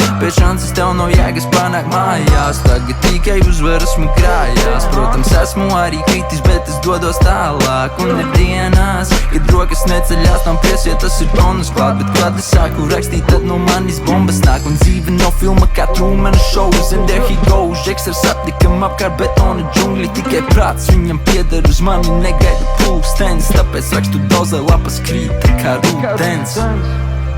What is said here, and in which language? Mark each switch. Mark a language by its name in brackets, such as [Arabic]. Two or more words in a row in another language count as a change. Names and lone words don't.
[Latvian] Pēc šances tev nav jēgas panākt mājās. Tagad tikai uzvaras man krājās. Protams, esmu arī kritis, bet es dodos tālāk. Un ir dienās, kad rokas neceļās, tam piesiet, tas ir bonus klāt. Bet kad es sāku rakstīt, tad no manis bombas nāk. Un dzīve nav filma kā Trumana shows. [English] And there he goes, [Latvian] Džeks ar sapnikam apkārt betona džungļi. Tikai prāts viņam pieder, uz mani negaida pulkstens. Tāpēc rakstu dozē lapas krīt kā rūdens.